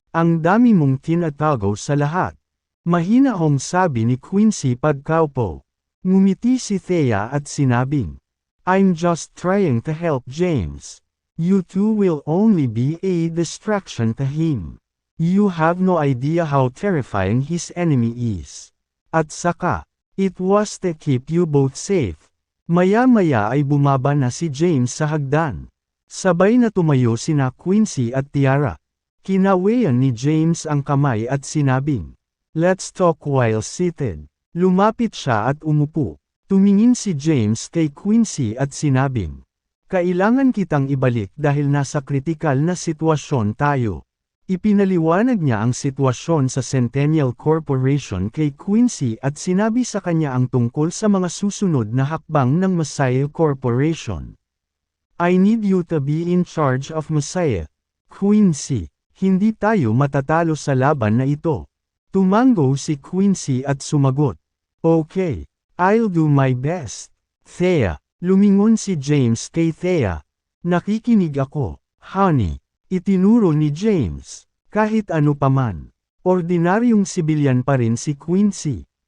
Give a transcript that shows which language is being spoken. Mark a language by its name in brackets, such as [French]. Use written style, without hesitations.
[Filipino] Ang dami mong tinatago sa lahat." Mahinahong sabi ni Quincy pagkaupo. Ngumiti si Thea at sinabing, [English] "I'm just trying to help James. You two will only be a distraction to him. You have no idea how terrifying his enemy is. [Filipino] At saka, [English] it was to keep you both safe." [Filipino] Maya-maya ay bumaba na si James sa hagdan. Sabay na tumayo sina Quincy at Tiara. Kinawayan ni James ang kamay at sinabing, [English] "Let's talk while seated." [Filipino] Lumapit siya at umupo. Tumingin si James kay Quincy at sinabing, "Kailangan kitang ibalik dahil nasa kritikal na sitwasyon tayo." Ipinaliwanag niya ang sitwasyon sa Centennial Corporation kay Quincy at sinabi sa kanya ang tungkol sa mga susunod na hakbang ng Messiah Corporation. [English] "I need you to be in charge of Messiah, Quincy. [Filipino] Hindi tayo matatalo sa laban na ito." Tumango si Quincy at sumagot, [English] "Okay, I'll do my best." [Filipino] "Thea." Lumingon si James kay Thea. "Nakikinig ako, honey." Itinuro ni James. Kahit ano paman, ordinaryong sibilyan pa rin si Quincy.